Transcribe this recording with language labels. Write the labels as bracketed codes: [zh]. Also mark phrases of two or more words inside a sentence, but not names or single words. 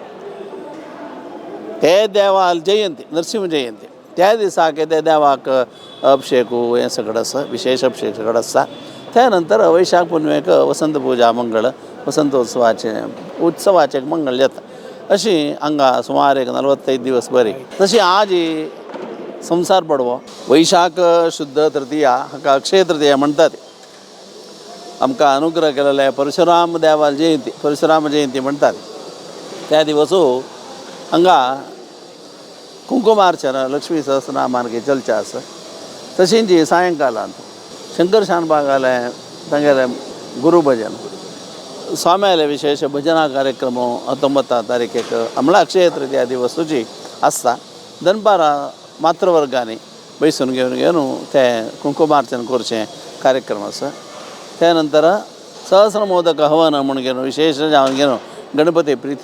[kok] ते देवा जयंती नरसिंह जयंती त्या दिसाक ते देवाक अभिषेकू हें सगळें आसा विशेष अभिषेक सगळें आसता त्या नंतर वैशाख पुनवेक वसंत पुजा मंगळ उत्सवाचे मंगळ जाता अशी हांगा सुमार एक 45 दीस बरी तशी आज ही संवसार पडवो वैशाख शुद्ध तृतीया हाका अक्षय तृतीया म्हणटात आमकां अनुग्रह केलेले परशुराम देवा जयंती परशुराम जयंती म्हणटात त्या दिवसू हांगा कुंकुमार्चन लक्ष्मी सहस्रनामार्गे चलचें आसा तशींच जी सायंकालांत शंकर शानबागाले तांगेले गुरू भजन स्वाम्याले विशेष भजना कार्यक्रम 19 तारीखेक म्हळ्यार अक्षय तृतीया दिवसूची आसता दनपारा मातृवर्गांनी बैसून घेवन घेवन तें कुंकुमार्चन करचें कार्यक्रम आसा त्या नंतर सहस्रमोदक हवन म्हणून घेवन विशेष जावन घेवन गणपती प्रिती